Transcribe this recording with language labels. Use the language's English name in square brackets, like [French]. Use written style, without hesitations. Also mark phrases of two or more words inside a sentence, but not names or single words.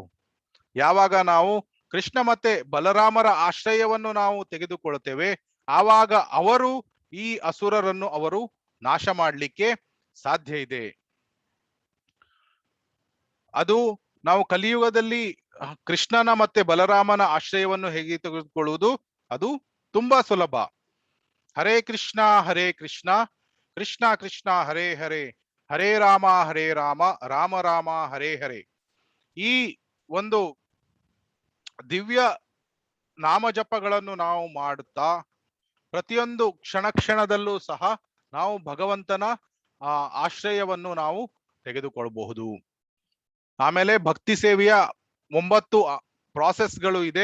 [Kannada] ಯಾವಾಗ ನಾವು ಕೃಷ್ಣ ಮತ್ತೆ ಬಲರಾಮರ ಆಶ್ರಯವನ್ನು ನಾವು ತೆಗೆದುಕೊಳ್ತೇವೆ ಆವಾಗ ಅವರು ಈ ಅಸುರರನ್ನು ಅವರು ನಾಶ ಮಾಡಲಿಕ್ಕೆ ಸಾಧ್ಯ ಇದೆ. ಅದು ನಾವು ಕಲಿಯುಗದಲ್ಲಿ ಕೃಷ್ಣನ ಮತ್ತೆ ಬಲರಾಮನ ಆಶ್ರಯವನ್ನು ಹೇಗೆ ತೆಗೆದುಕೊಳ್ಳುವುದು, ಅದು ತುಂಬಾ ಸುಲಭ. [Sanskrit] ಹರೇ ಕೃಷ್ಣ ಕೃಷ್ಣ ಕೃಷ್ಣ ಹರೇ ಹರೇ, ಹರೇ ರಾಮ ರಾಮ ರಾಮ ಹರೇ ಹರೇ. [Kannada] ಈ ಒಂದು ದಿವ್ಯ ನಾಮಜಪಗಳನ್ನು ನಾವು ಮಾಡುತ್ತಾ ಪ್ರತಿಯೊಂದು ಕ್ಷಣದಲ್ಲೂ ಸಹ ನಾವು ಭಗವಂತನ ಆಶ್ರಯವನ್ನು ನಾವು ತೆಗೆದುಕೊಳ್ಳಬಹುದು. ಆಮೇಲೆ ಭಕ್ತಿ ಸೇವೆಯ 9 ಪ್ರಾಸೆಸ್ಗಳು ಇದೆ.